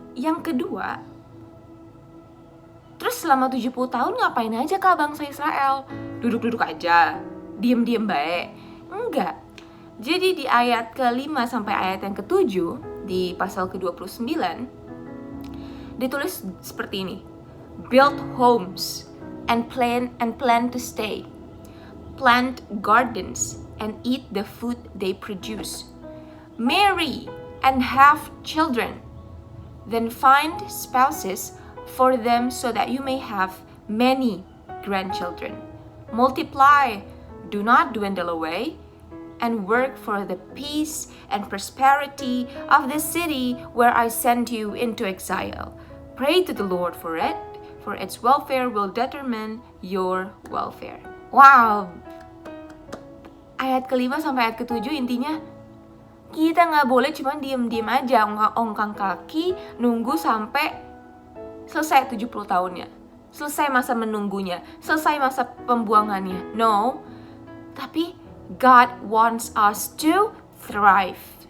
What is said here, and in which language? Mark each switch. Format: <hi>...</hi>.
<id>Yang kedua, terus selama 70 tahun ngapain aja kah bangsa Israel? Duduk-duduk aja? Diem-diem baik? Enggak. Jadi di ayat ke-5 sampai ayat yang ke-7, di pasal ke-29, ditulis seperti ini.</id> <en>Build homes and plan to stay. Plant gardens and eat the food they produce. Marry and have children. Then find spouses for them so that you may have many grandchildren. Multiply, do not dwindle away, and work for the peace and prosperity of the city where I send you into exile. Pray to the Lord for it, for its welfare will determine your welfare. Wow!</en> <id>Ayat ke-5 sampai ayat ke-7 intinya, kita gak boleh cuma diem-diem aja, ongkang kaki, nunggu sampai selesai 70 tahunnya. Selesai masa menunggunya, selesai masa pembuangannya.</id> <en>No,</en> <id>tapi</id> <en>God wants us to thrive.</en>